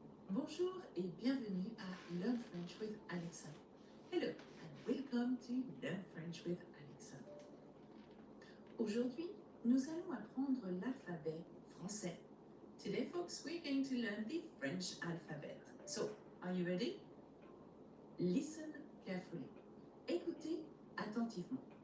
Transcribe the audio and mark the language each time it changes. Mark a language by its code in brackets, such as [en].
[fr] Bonjour et bienvenue à Learn French with Alexa. [en] Hello and welcome to Learn French with Alexa. [fr] Aujourd'hui, nous allons apprendre l'alphabet français. [en] Today, folks, we're going to learn the French alphabet. So, are you ready? Listen carefully. [fr] Écoutez attentivement.